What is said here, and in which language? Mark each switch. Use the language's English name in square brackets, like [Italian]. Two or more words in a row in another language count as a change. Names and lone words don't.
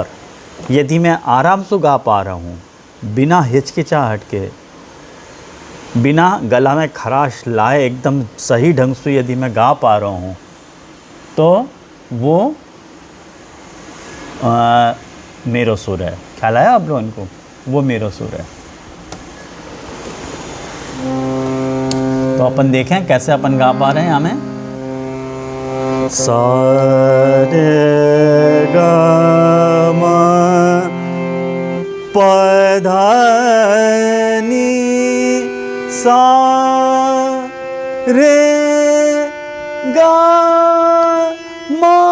[Hindi] यदि मैं आराम से गा पा रहा हूँ, बिना हिचकिचाहट के, बिना गला में खराश लाए एकदम सही ढंग से यदि मैं गा पा रहा हूँ, तो वो मेरो सुर है। ख्याल आया आप लोगों को? वो मेरो सुर है। तो अपन देखें कैसे अपन गा पा रहे हैं। हमें सा रे ग म प ध नि सा रे ग म।